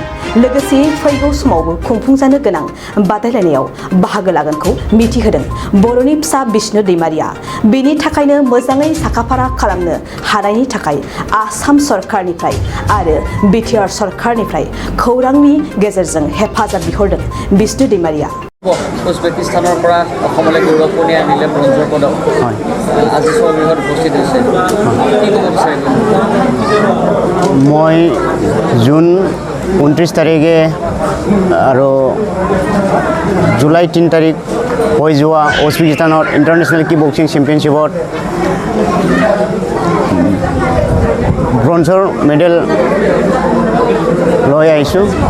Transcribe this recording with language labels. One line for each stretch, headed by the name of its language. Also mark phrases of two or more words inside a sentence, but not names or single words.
Bodo: लोगोसे फैगौ समावबो खुंफुंजानो गोनां बादायलायनायाव बाहागो लागोनखौ मिथिहोदों। बर'नि फिसा बिष्णु दैमारिया बेनि थाखायनो मोजाङै साखाफारा खालामनो हानायनि थाखाय आसाम सरकारनिफ्राय आरो बिटिआर सरकारनिफ्राय खौरांनि गेजेरजों हेफाजाब बिहरदों बिष्णु दैमारिया।
Assamese: উজবেকিস্তানৰ পৰা অসমলৈ গৌৰৱ কঢ়িয়াই আনিলে ব্ৰঞ্জৰ পদক। আজি স্বগৃহত উপস্থিত হৈছে, কি ক'ব বিচাৰিব? মই জুন 29 তাৰিখে আৰু জুলাই 3 তাৰিখ হৈ যোৱা উজবেকিস্তানৰ
English: International kick boxing
Assamese: চেম্পিয়নশ্বিপত ব্ৰঞ্জৰ মেডেল লৈ আহিছোঁ।